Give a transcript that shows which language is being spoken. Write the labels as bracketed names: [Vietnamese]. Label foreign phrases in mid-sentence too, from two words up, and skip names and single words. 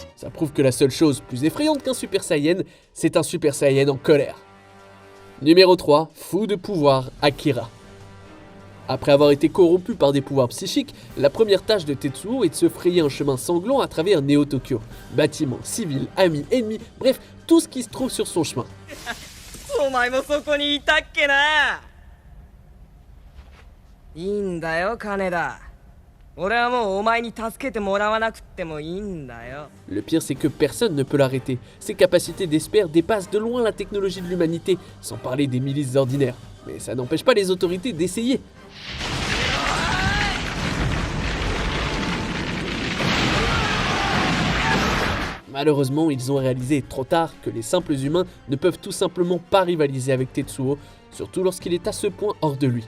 [French] Ça prouve que la seule chose plus effrayante qu'un Super Saiyan, c'est un Super Saiyan en colère. Numéro 3, fou de pouvoir, Akira. Après avoir été corrompu par des pouvoirs psychiques, la première tâche de Tetsuo est de se frayer un chemin sanglant à travers Neo-Tokyo. Bâtiments, civils, amis, ennemis, bref, tout ce qui se trouve sur son chemin. [Japanese] お前もそこにいたっけな。いいんだよ、金田。俺はもうお前に助けてもらわなくってもいいんだよ。 [French] Le pire, c'est que personne ne peut l'arrêter. Ses capacités d'Esper dépassent de loin la technologie de l'humanité, sans parler des milices ordinaires. Mais ça n'empêche pas les autorités d'essayer. Malheureusement, ils ont réalisé trop tard que les simples humains ne peuvent tout simplement pas rivaliser avec Tetsuo, surtout lorsqu'il est à ce point hors de lui.